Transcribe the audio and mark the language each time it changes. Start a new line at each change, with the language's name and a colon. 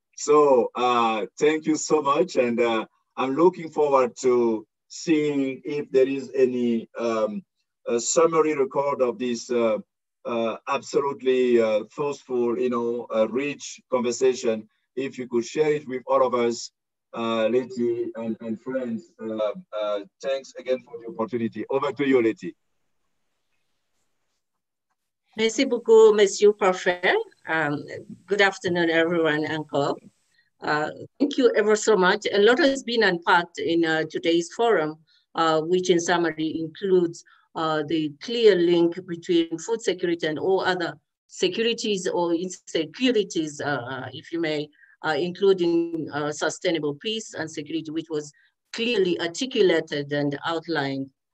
English: So thank you so much. And I'm looking forward to seeing if there is any a summary record of this absolutely forceful, rich conversation. If you could share it with all of us, Letty and friends. Thanks again for the opportunity. Over to you, Letty.
French: Merci beaucoup, Monsieur Parfait.
English: Good afternoon, everyone, Uncle. Thank you ever so much. A lot has been unpacked in today's forum, which in summary includes the clear link between food security and all other securities or insecurities, if you may, including sustainable peace and security, which was clearly articulated and outlined.